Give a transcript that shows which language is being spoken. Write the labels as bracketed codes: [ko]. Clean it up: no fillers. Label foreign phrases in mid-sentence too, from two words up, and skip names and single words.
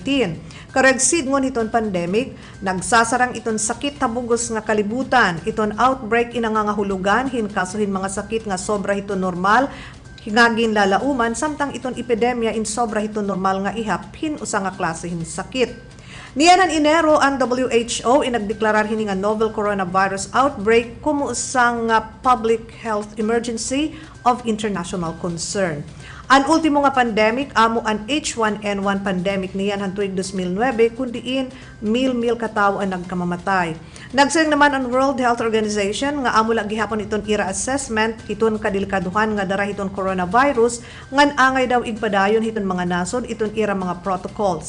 [war] Karagsid ngon hiton pandemic, nagsasarang iton sakit tabugos nga kalibutan, iton outbreak inangangahulugan hin kasuhin mga sakit nga sobra hiton normal, hingagin lalauman samtang iton epidemya in sobra hiton normal nga ihap hin usa nga klase hin sakit. Niyanan Enero ang WHO inagdeklarar hini nga [en] novel coronavirus outbreak [war] kumo usang [en] public health emergency of international concern. [war] Ang ultimo nga pandemic amo ang H1N1 pandemic niyan han tuig 2009 kundiin mil katawo ang nagkamamatay. Nagsiring naman ang World Health Organization nga amo lang gihapon iton ira assessment iton kadilikaduhan nga dara hiton coronavirus ngan angay daw igpadayon hiton mga nasod iton ira mga protocols.